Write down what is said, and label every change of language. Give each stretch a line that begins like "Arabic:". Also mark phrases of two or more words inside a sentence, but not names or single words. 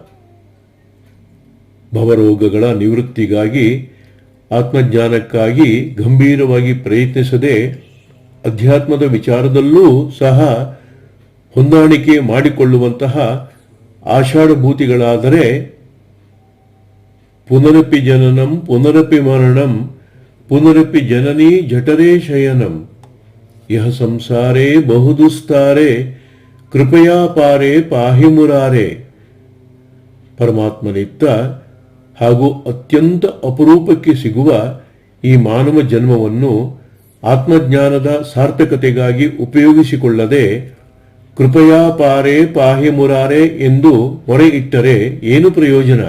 Kannada: ಭವರೋಗಗಳ ನಿವೃತ್ತಿಗಾಗಿ, ಆತ್ಮಜ್ಞಾನಕ್ಕಾಗಿ ಗಂಭೀರವಾಗಿ ಪ್ರಯತ್ನಿಸದೆ ಅಧ್ಯಾತ್ಮದ ವಿಚಾರದಲ್ಲೂ ಸಹ ಹೊಂದಾಣಿಕೆ ಮಾಡಿಕೊಳ್ಳುವಂತಹ ಆಷಾಢಭೂತಿಗಳಾದರೆ
Sanskrit: ಪುನರಪಿ ಜನನಂ ಪುನರಪಿ ಮರಣಂ ಪುನರಪಿ ಜನನೀ ಜಠರೇ ಶಯನಂ ಯಹ ಸಂಸಾರೇ ಬಹುದುಸ್ತಾರೆ ಕೃಪಯಾ ಪಾರೆ ಪಾಹಿ ಮುರಾರೆ.
Kannada: ಪರಮಾತ್ಮನಿತ್ತ ಹಾಗೂ ಅತ್ಯಂತ ಅಪರೂಪಕ್ಕೆ ಸಿಗುವ ಈ ಮಾನವ ಜನ್ಮವನ್ನು ಆತ್ಮಜ್ಞಾನದ ಸಾರ್ಥಕತೆಗಾಗಿ ಉಪಯೋಗಿಸಿಕೊಳ್ಳದೆ
Sanskrit: ಕೃಪಯಾ ಪಾರೆ ಪಾಹಿ ಮುರಾರೆ
Kannada: ಎಂದು ಮೊರೆ ಇಟ್ಟರೆ ಏನು ಪ್ರಯೋಜನ?